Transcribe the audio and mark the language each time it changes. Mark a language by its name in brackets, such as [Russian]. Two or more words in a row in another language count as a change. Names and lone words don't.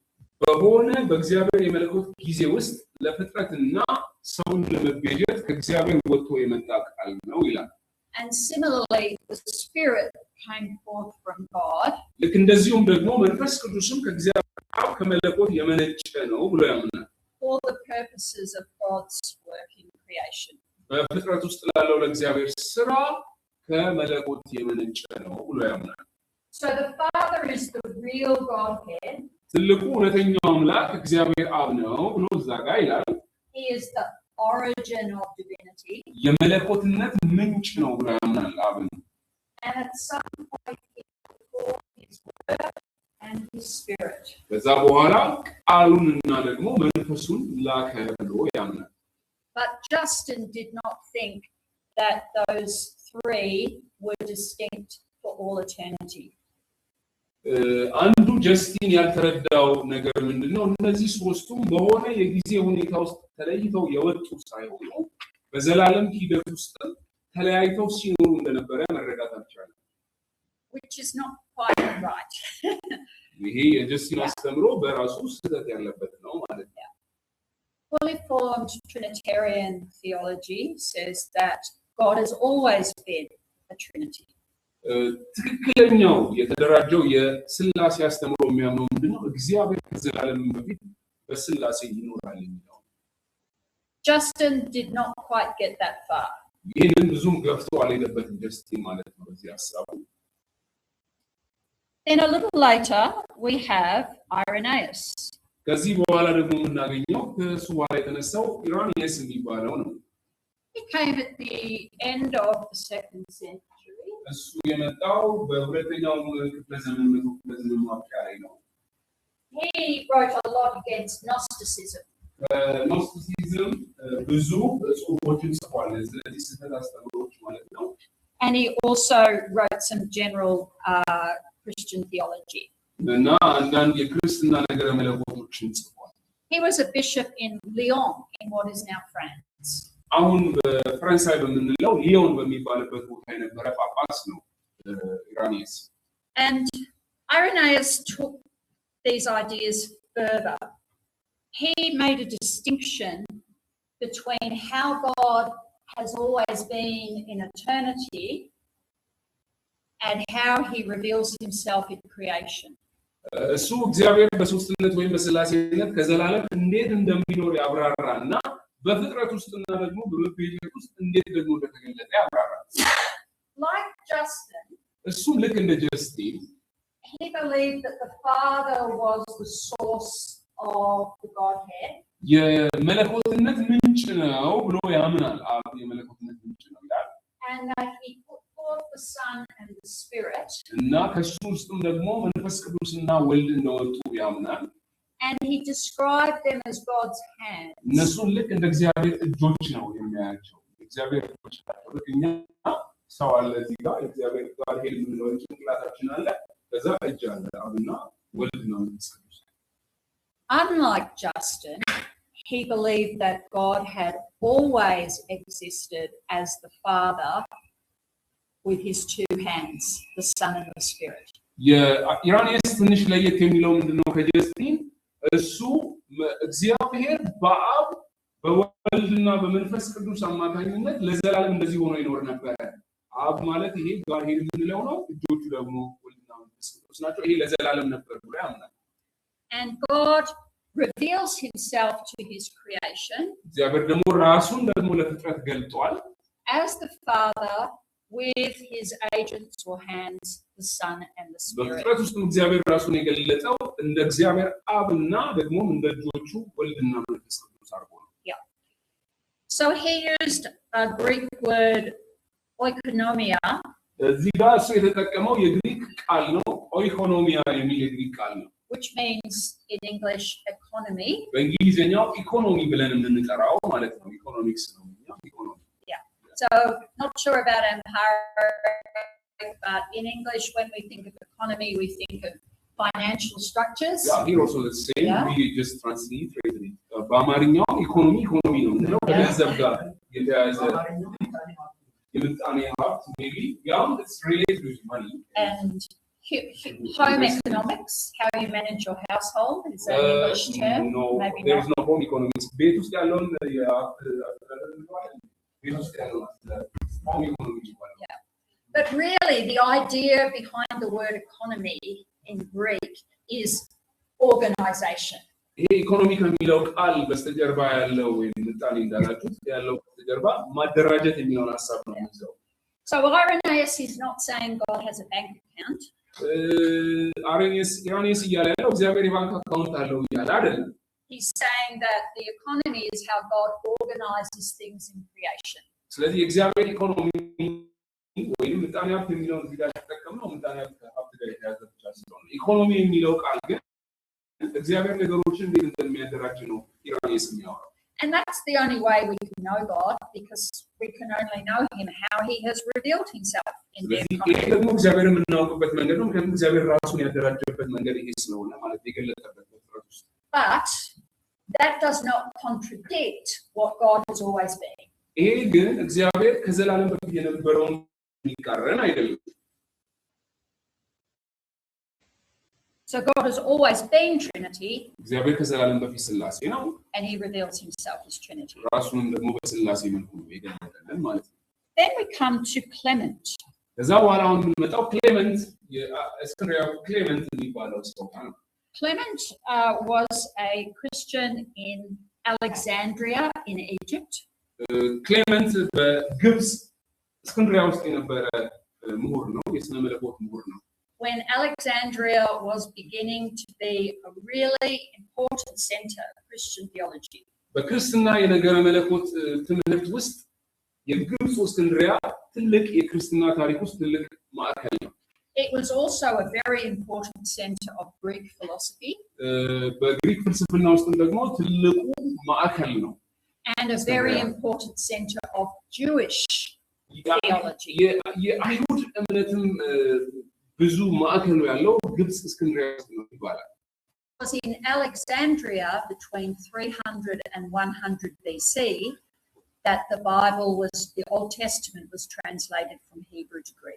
[Amharic] በሆነ በእግዚአብሔር የመለኮት ጊዜ ውስጥ ለፍጥረትና ሰውን ለመቤዠት ከእግዚአብሔር ወጥቶ የመጣ ቃል ነው ይላል። [English] And similarly, the Spirit came forth from God. [Amharic] ልክ እንደዚሁም ደግሞ መንፈስ ቅዱስም ከእግዚአብሔር አብ ከመለኮት የመነጨ ነው ብሎ ያምናል። [English] For the purposes of God's work in creation. [Amharic] በፍጥረት ውስጥ ላለው ለእግዚአብሔር ስራ ከመለኮት የመነጨ ነው ብሎ ያምናል። [English] So the Father is the real Godhead. [Amharic] ትልቁ እውነተኛው አምላክ እግዚአብሔር አብ ነው ብሎ እዛ ጋር ይላል። [English] He is the origin of divinity. [Amharic] የመለኮትነት ምንጭ ነው ብሎ ያምናል አብን። [English] And at some point he poured his word and his spirit. [Amharic] ከዛ በኋላ ቃሉንና ደግሞ መንፈሱን ላከ ብሎ ያምናል። [English] But Justin did not think that those three were distinct for all eternity. [Amharic] አንዱ ጀስቲን ያልተረዳው ነገር ምንድነው? እነዚህ ሶስቱም በሆነ የጊዜ ሁኔታ ውስጥ ተለይተው የወጡ ሳይሆኑ በዘላለም ሂደት ውስጥ ተለያይተው ሲኖሩ እንደነበረ መረዳት አልቻለም። [English] Which is not quite right. [Amharic] ይሄ የጀስቲን አስተምሮ በራሱ ስህተት ያለበት ነው ማለት ነው። [English] Fully formed Trinitarian theology says that God has always been a Trinity. [Amharic] ትክክለኛው የተደራጀው የስላሴ አስተምሮ የሚያምነው ምንድነው? እግዚአብሔር ከዘላለም በፊት በስላሴ ይኖራል የሚለው። [English] Justin did not quite get that far. [Amharic] ይህንን ብዙም ገፍቶ አልሄደበትም ጀስቲን ማለት ነው በዚህ ሐሳቡ። [English] Then a little later we have Irenaeus. [Amharic] ከዚህ በኋላ ደግሞ የምናገኘው ከሱ በኋላ የተነሳው ኢራኒየስ የሚባለው ነው። [English] He came at the end of the 2nd century. [Amharic] እሱ የመጣው በሁለተኛው ክፍለ ዘመን ማብቂያ ላይ ነው። [English] He wrote a lot against Gnosticism. [Amharic] Gnosticism ብዙ ጽሑፎችን ጽፏል ስለዚህ ስህተት አስተምሮች ማለት ነው። [English] And he also wrote some general Christian theology. [Amharic] እና አንዳንድ የክርስትና ነገረ መለኮቶችን ጽፏል። [English] He was a bishop in Lyon, in what is now France. [Amharic] አሁን በፈረንሳይ በምንለው ሊዮን በሚባልበት ቦታ የነበረ ጳጳስ ነው ኢራኒየስ። [English] And Irenaeus took these ideas further. He made a distinction between how God has always been in eternity and how he reveals himself in creation. [Amharic] እሱ እግዚአብሔር በሶስትነት ወይም በስላሴነት ከዘላለም እንዴት እንደሚኖር ያብራራና በፍጥረት ውስጥና ደግሞ በመቤዠት ውስጥ እንዴት ደግሞ እንደተገለጠ ያብራራል። [English] Like Justin, [Amharic] እሱም ልክ እንደ ጀስቲን [English] he believed that the Father was the source of the Godhead. [Amharic] የመለኮትነት ምንጭ ነው ብሎ ያምናል። አብ የመለኮትነት ምንጭ ነው ይላል። [English] And that he put forth the Son and the Spirit. [Amharic] እና ከሱ ውስጥም ደግሞ መንፈስ ቅዱስና ወልድ እንደወጡ ያምናል። [English] And he described them as God's hands. [Amharic] እነሱን ልክ እንደ እግዚአብሔር እጆች ነው የሚያያቸው። እግዚአብሔር እጆች ናቸው። ልክ እኛ ሰው አለ እዚህ ጋር እግዚአብሔር ጋር ሄድ የምንለው ጭንቅላታችን አለ። ከዛ እጅ አለ አብና ወልድ ነው መንፈስ ቅዱስ። [English] Unlike Justin, he believed that God had always existed as the Father with his two hands, the Son and the Spirit. [Amharic] የኢራኒየስ ትንሽ ለየት የሚለው ምንድነው ከጀስቲን እሱ እግዚአብሔር በአብ በወልድና በመንፈስ ቅዱስ አማካኝነት ለዘላለም እንደዚህ ሆኖ ይኖር ነበር። አብ ማለት ይሄ ጋር ሄድ የምንለው ነው። እጆቹ ደግሞ ወልድና መንፈስ ቅዱስ ናቸው። ይሄ ለዘላለም ነበር ብሎ ያምናል። [English] And God reveals himself to his creation [Amharic] እግዚአብሔር ደግሞ ራሱን ደግሞ ለፍጥረት ገልጧል [English] as the Father with his agents or hands, the Son and the Spirit. [Amharic] በፍጥረት ውስጥ እግዚአብሔር ራሱን የገለጠው እንደ እግዚአብሔር አብና ደግሞ እንደ እጆቹ ወልድና መንፈስ ቅዱስ አድርጎ ነው። [English] Yeah. So he used a Greek word oikonomia. [Amharic] እዚህ ጋር እሱ የተጠቀመው የግሪክ ቃል ነው። ኦይኮኖሚያ የሚል የግሪክ ቃል ነው። [English] Which means in English economy. [Amharic] በእንግሊዝኛው ኢኮኖሚ ብለን የምንጠራው ማለት ነው። ኢኮኖሚክስ ነው ኢኮኖሚ። [English] Yeah. So not sure about Amharic, but in English when we think of economy we think of financial structures. Yeah, here also the same. Yeah. We just translate it. [Amharic] በአማርኛው ኢኮኖሚ ነው የምንለው ከገንዘብ ጋር የተያያዘ የምጣኔ ሀብት [English] maybe yeah it's related with money. And home economics, how you manage your household, is that an English term? No, Maybe there is not. no home economics. [Amharic] ቤት ውስጥ ያለውን [English] home economics [Amharic] ይባላል። [English] Yeah. But really the idea behind the word economy in Greek is organization. [Amharic] ይሄ ኢኮኖሚ ከሚለው ቃል በስተጀርባ ያለው ወይም ምጣኔ እንዳላችሁት ያለው በስተጀርባ ማደራጀት የሚለውን ሐሳብ ነው የሚይዘው። [English] So Irenaeus is not saying God has a bank account. [Amharic] ኢራኒየስ እያለ ያለው እግዚአብሔር የባንክ አካውንት አለው እያለ አይደለም። [English] He's saying that the economy is how God organizes things in creation. [Amharic] ስለዚህ የእግዚአብሔር ኢኮኖሚ ወይም ምጣኔ ሀብት የሚለውን እዚህ ጋር ተጠቀምነው ምጣኔ ሀብት ጋር የተያዘ ብቻ ስለሆነ ኢኮኖሚ የሚለው ቃል ግን እግዚአብሔር ነገሮችን እንዴት እንደሚያደራጅ ነው ኢራኒየስ የሚያወራው። [English] And that's the only way we can know God, because we can only know him how he has revealed himself in the economy. [Amharic] ይሄ ደግሞ እግዚአብሔር የምናውቅበት መንገድ ነው። ምክንያቱም እግዚአብሔር ራሱን ያደራጀበት መንገድ ይሄ ስለሆነ ማለት የገለጠበት ፍጥረት ውስጥ። [English] But that does not contradict what God has always been. [Amharic] ይሄ ግን እግዚአብሔር ከዘላለም በፊት የነበረውን የሚቃረን አይደለም። [English] So God has always been Trinity. [Amharic] እግዚአብሔር ከዘላለም በፊት ስላሴ ነው። [English] And he reveals himself as Trinity. [Amharic] ራሱን ደግሞ በስላሴ መልኩ ነው የገለጠልን ማለት ነው። [English] Then we come to Clement. [Amharic] ከዛ በኋላ አሁን የምንመጣው ክሌመንት የእስክንድርያው ክሌመንት የሚባለው ሰው ነው። [English] Clement was a Christian in Alexandria in Egypt. [Amharic] ክሌመንት በግብጽ እስክንድሪያ ውስጥ የነበረ ምሁር ነው፣ የስነ መለኮት ምሁር ነው። [English] When Alexandria was beginning to be a really important center of Christian theology. [Amharic] በክርስትና የነገረ መለኮት ትምህርት ውስጥ የግብጽ እስክንድሪያ ትልቅ የክርስትና ታሪክ ውስጥ ትልቅ ማዕከል ነው። [English] It was also a very important center of Greek philosophy. [Amharic] በግሪክ ፍልስፍና ውስጥ ደግሞ ትልቁ ማዕከል ነው። [English] And a very important center of Jewish theology. [Amharic] የአይሁድ እምነትም ብዙ ማዕከል ነው ያለው ግብጽ እስክንድሪያ ውስጥ ነው ይባላል። [English] It was in Alexandria between 300 and 100 BC that the Old Testament was translated from Hebrew to Greek.